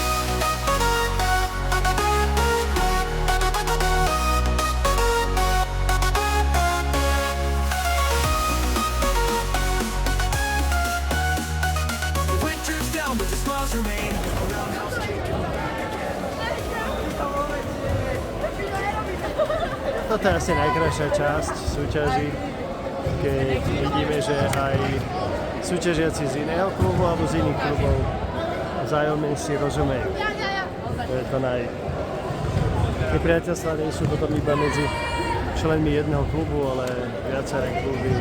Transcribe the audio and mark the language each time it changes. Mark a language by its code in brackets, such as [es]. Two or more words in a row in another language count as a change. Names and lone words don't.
[en] But the smiles remain. Roundhouse kick and we're back again. [sk] Toto je asi najkrajšia časť súťaží, keď vidíme, že aj súťažiaci z iného klubu alebo z iných klubov vzájomne si rozumejú. To je to nepriateľstvá nie sú potom iba medzi členmi jedného klubu, ale viaceré kluby.